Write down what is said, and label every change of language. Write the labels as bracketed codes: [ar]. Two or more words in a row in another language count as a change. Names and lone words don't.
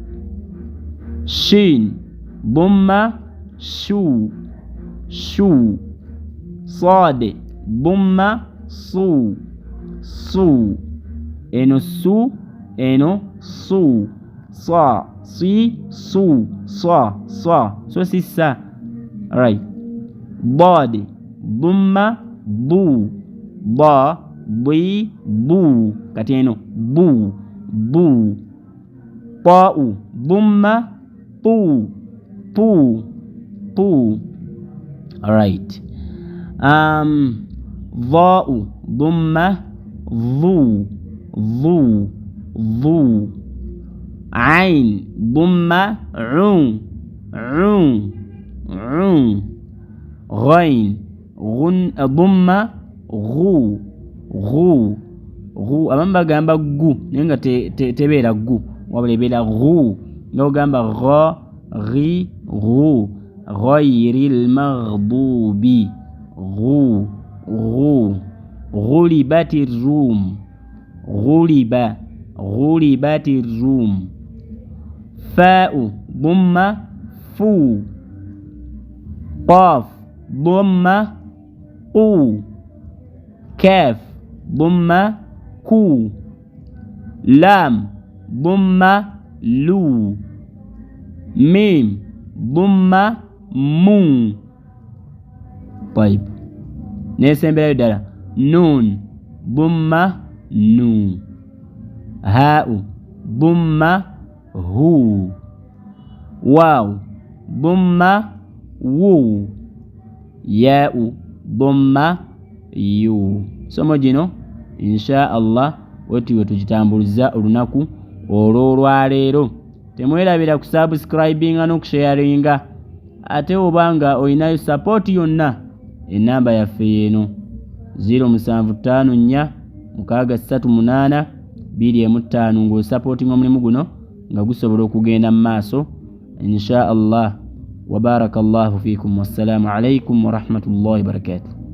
[lg] Shin ddumma shu. Sad ddumma su. Eno su, eno su. Sa si su. Sa so si sa. Right. Bad ddumma bu. Ba bi bu. Kati eno bu. Ta'u ddumma pu. Alright. Dha'u ddumma dhu. Ain ddumma un. Ghain ddumma ghu. Abamu bagamba gu naye nga tebeera gu wabula ebeera ghu. nga ogamba gha ghi ghu [ar] غير المغضوب [lg] ghu [ar] غلبت الروم غلبت الروم فاء ضمة فُ قاف ضمة قُ كاف ضمة كُ لام ضمة لُ ميم ضمة مُ. طيب نسمع بدلا نون ضمة نُ هاء ضمة هُ واو ضمة وُ ياء ضمة يُ. [lg] Somo gino [ar] إن شاء الله [lg] wetiwe tukitambuliza olunaku olwolwaleero. Temwerabira ku subscribinga n'okusharinga. Ate obanga olinayo support yonna enamba yaffe yeeno 0754 638 215 ng'osupportinga omulimu guno nga gusobola okugenda mu maaso [ar] إن شاء الله. وبارك الله فيكم. والسلام عليكم ورحمة الله وبركاته.